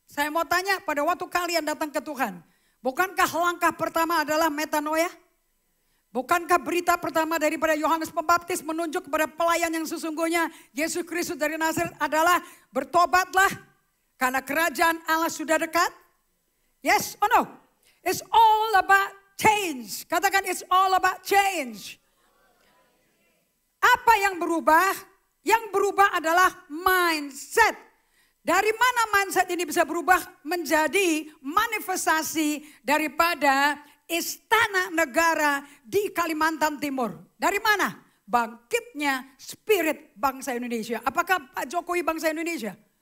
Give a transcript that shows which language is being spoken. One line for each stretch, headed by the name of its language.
Indonesian: Saya mau tanya pada waktu kalian datang ke Tuhan, bukankah langkah pertama adalah metanoia? Bukankah berita pertama daripada Yohanes Pembaptis menunjuk kepada pelayan yang sesungguhnya Yesus Kristus dari Nazaret adalah bertobatlah karena kerajaan Allah sudah dekat?
English: Yes or no? It's all about change.
Indonesian: Katakan
English: it's all about change.
Indonesian: Apa yang berubah? Yang berubah adalah mindset. Dari mana mindset ini bisa berubah menjadi manifestasi daripada istana negara di Kalimantan Timur? Dari mana? Bangkitnya spirit bangsa Indonesia. Apakah Pak Jokowi bangsa Indonesia?